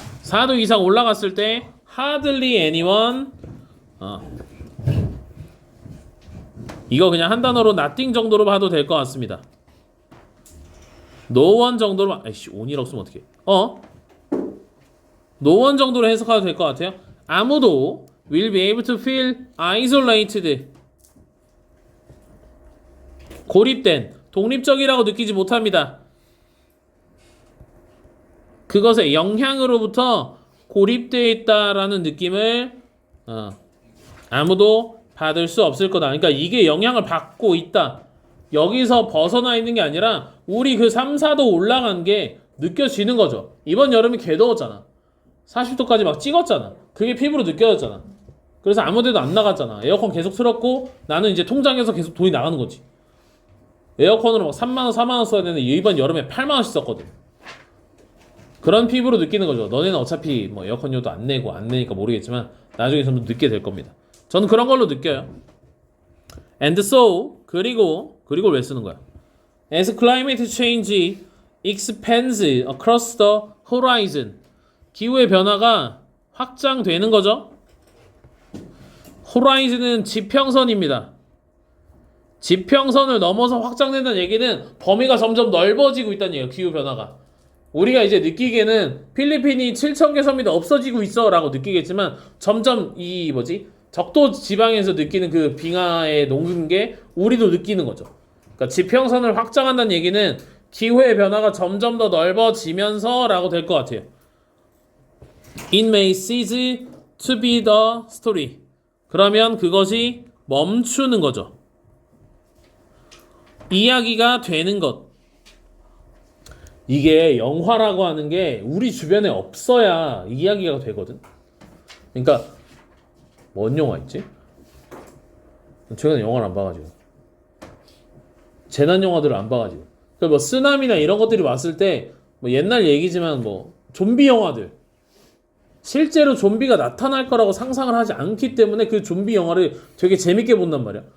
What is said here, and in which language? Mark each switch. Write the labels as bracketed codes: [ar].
[ko] 4도 이상 올라갔을 때 hardly anyone 이거 그냥 한 단어로 nothing 정도로 봐도 될 것 같습니다. [en] no one [ko] 정도로 아이씨 on이라고 쓰면 어떡해. [en] no one [ko] 정도로 해석해도 될 것 같아요. 아무도 [en] will be able to feel isolated. [ko] 고립된, 독립적이라고 느끼지 못합니다. 그것의 영향으로부터 고립되어 있다라는 느낌을 아무도 받을 수 없을 거다. 그러니까 이게 영향을 받고 있다. 여기서 벗어나 있는 게 아니라 우리 그 3, 4도 올라간 게 느껴지는 거죠. 이번 여름이 개 더웠잖아. 40도까지 막 찍었잖아. 그게 피부로 느껴졌잖아. 그래서 아무 데도 안 나갔잖아. 에어컨 계속 틀었고 나는 이제 통장에서 계속 돈이 나가는 거지. 에어컨으로 막 3만원, 4만원 써야 되는데 이번 여름에 8만원씩 썼거든. 그런 피부로 느끼는 거죠. 너네는 어차피 뭐 에어컨료도 안 내고 안 내니까 모르겠지만 나중에 좀 늦게 될 겁니다. 저는 그런 걸로 느껴요. [en] And so [ko] 그리고 왜 쓰는 거야? [en] As climate change expands across the horizon. [ko] 기후의 변화가 확장되는 거죠. 호라이즌은 지평선입니다. 지평선을 넘어서 확장된다는 얘기는 범위가 점점 넓어지고 있다는 얘기예요. 기후 변화가. 우리가 이제 느끼기에는 필리핀이 7,000개 섬이 없어지고 있어 라고 느끼겠지만 점점 적도 지방에서 느끼는 그 빙하의 녹는 게 우리도 느끼는 거죠. 그러니까 지평선을 확장한다는 얘기는 기후의 변화가 점점 더 넓어지면서 라고 될 것 같아요. [en] It may cease to be the story. [ko] 그러면 그것이 멈추는 거죠. 이야기가 되는 것. 이게 영화라고 하는 게 우리 주변에 없어야 이야기가 되거든. 그러니까 뭔 영화 있지? 최근에 영화를 안 봐가지고 재난 영화들을 안 봐가지고 그러니까 뭐 쓰나미나 이런 것들이 왔을 때 뭐 옛날 얘기지만 뭐 좀비 영화들 실제로 좀비가 나타날 거라고 상상을 하지 않기 때문에 그 좀비 영화를 되게 재밌게 본단 말이야.